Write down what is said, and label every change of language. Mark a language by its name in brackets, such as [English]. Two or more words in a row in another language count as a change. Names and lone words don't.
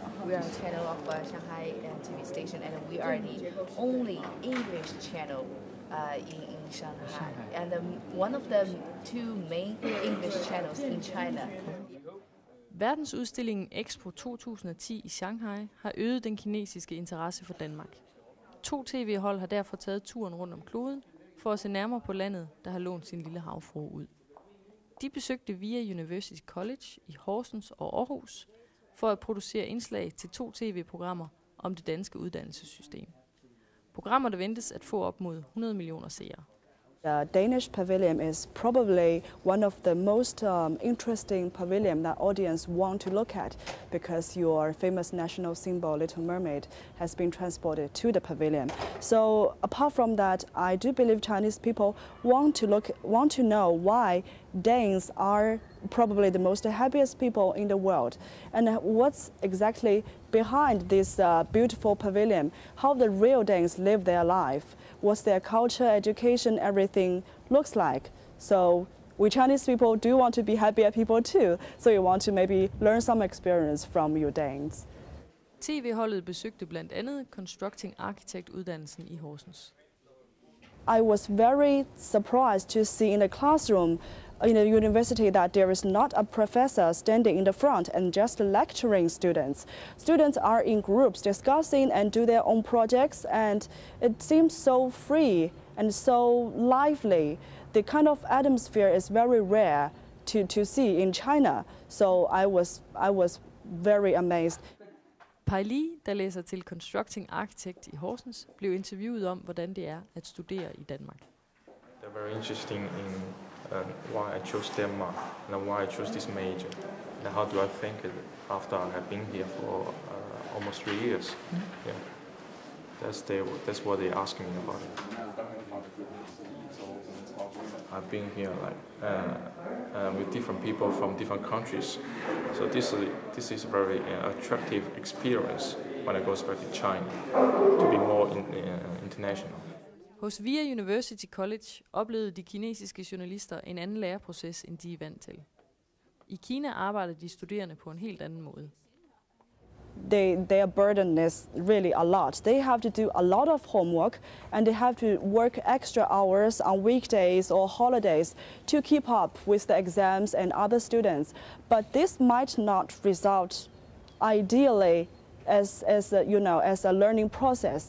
[English] we are a channel of Shanghai TV station, and we are the only English channel in Shanghai, and one of the two main English channels in China. [Danish] Verdensudstillingen Expo 2010 i Shanghai har øget den kinesiske interesse for Danmark. 2 tv-hold har derfor taget turen rundt om kloden for at se nærmere på landet, der har lånt sin lille havfrue ud. De besøgte VIA University College i Horsens og Aarhus for at producere indslag til 2 tv-programmer om det danske uddannelsessystem. Programmer, der ventes at få op mod 100 millioner seere. [English] The Danish pavilion is probably one of the most interesting pavilion that audience want to look at, because your famous national symbol, Little Mermaid, has been transported to the pavilion. So apart from that, I do believe Chinese people want to know why Danes are probably the most happiest people in the world, and what's exactly behind this beautiful pavilion, how the real Danes live their life, what's their culture, education, everything looks like. So we Chinese people do want to be happier people too, so you want to maybe learn some experience from your Danes. [Danish] TV-holdet besøgte blandt andet Constructing Architect-uddannelsen i Horsens. [English] I was very surprised to see in the classroom in a university that there is not a professor standing in the front and just lecturing students. Students are in groups discussing and do their own projects, and it seems so free and so lively. The kind of atmosphere is very rare to see in China, so I was very amazed. [Danish] Pai Li, der læser til Constructing Architect i Horsens, blev interviewet om, hvordan det er at studere i Danmark. [English] They're very interesting in why I chose Denmark and why I chose this major, and how do I think it after I have been here for almost 3 years. Yeah, that's what they ask me about it. I've been here with different people from different countries, so this is a very attractive experience when I go back to China, to be more international. [Danish] Hos VIA University College oplevede de kinesiske journalister en anden læreproces, end de er vant til. I Kina arbejder de studerende på en helt anden måde. [English] Their burden is really a lot. They have to do a lot of homework, and they have to work extra hours on weekdays or holidays to keep up with the exams and other students. But this might not result ideally as a learning process.